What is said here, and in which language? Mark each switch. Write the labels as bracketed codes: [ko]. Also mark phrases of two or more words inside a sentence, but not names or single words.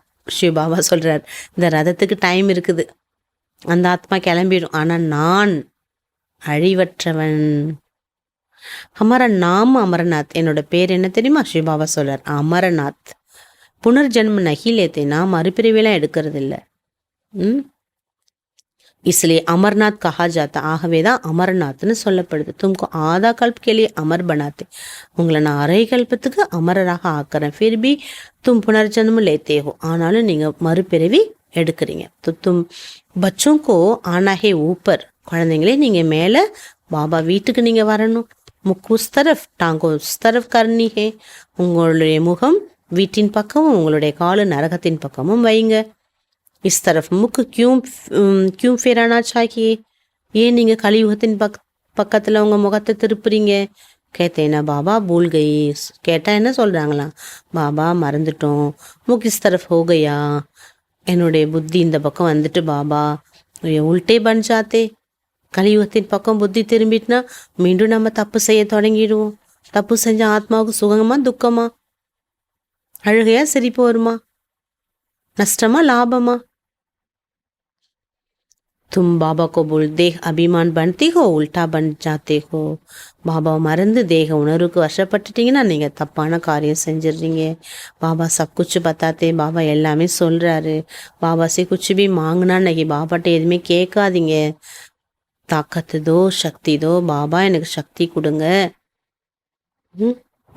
[ta] ஸ்ரீ பாபா சொல்றார், இந்த ரதத்துக்கு டைம் இருக்குது, அந்த ஆத்மா கிளம்பிடும். ஆனால் நான் அழிவற்றவன். [hi] हमारा नाम अमरनाथ. [ta] என்னோட பேர் என்ன தெரியுமா? ஸ்ரீ பாபா சொல்றார், அமரநாத். [hi] पुनर्जन्म नहीं लेते, [ta] நான் மறுபிரிவெல்லாம் எடுக்கிறது இல்லை. [hi] इसलिए अमरनाथ कहा जाता. [ta] ஆகவே தான் அமரநாத்னு சொல்லப்படுது. [hi] तुमको आधा कल्प के लिए अमर बनाते. [ta] உங்களை நான் அரை கல்பத்துக்கு அமரராக ஆக்குறேன். [hi] फिर भी तुम पुनर्जन्म लेते हो. [ta] ஆனாலும் நீங்கள் மறுபிறவி எடுக்கிறீங்க. [hi] तो तुम बच्चों को आना है ऊपर. [ta] குழந்தைங்களே நீங்கள் மேலே பாபா வீட்டுக்கு நீங்கள் வரணும். [hi] मुख उस तरफ़, टांगों उस तरफ़ करनी है. [ta] உங்களுடைய முகம் வீட்டின் பக்கமும் உங்களுடைய காலு நரகத்தின் பக்கமும் வைங்க. [hi] इस तरफ मुख क्यों फेराना चाहिए? [ta] ஏன் நீங்கள் கலியுகத்தின் பக்கத்தில் உங்கள் முகத்தை திருப்புறீங்க? கேட்டேன்னா [hi] बाबा भूल गए. [ta] கேட்டால் என்ன சொல்கிறாங்களாம்? பாபா மறந்துட்டோம். [hi] मुख इस तरफ़ हो गया. [ta] என்னுடைய புத்தி இந்த பக்கம் வந்துட்டு பாபா [hi] उल्टे बन जाते. [ta] கலியுகத்தின் பக்கம் புத்தி திரும்பிட்டுனா மீண்டும் நம்ம தப்பு செய்ய தொடங்கிடுவோம். தப்பு செஞ்ச ஆத்மாவுக்கு சுகமா துக்கமா, அழுகையா சிரிப்பு வருமா, நஷ்டமா லாபமா? [hi] तुम बाबा को बोल देह अभिमान बनती हो, उल्टा बन जाते हो. [ta] பாபா மறந்து தேக உணர்வுக்கு வசப்பட்டுட்டீங்கன்னா நீங்கள் தப்பான காரியம் செஞ்சிடுறீங்க. [hi] बाबा सब कुछ बताते. [ta] பாபா எல்லாமே சொல்கிறாரு. [hi] बाबा से कुछ भी मांगना नहीं. [ta] பாபாட்ட எதுவுமே கேட்காதீங்க. [hi] ताकत दो, शक्ति दो, [ta] பாபா எனக்கு சக்தி கொடுங்க.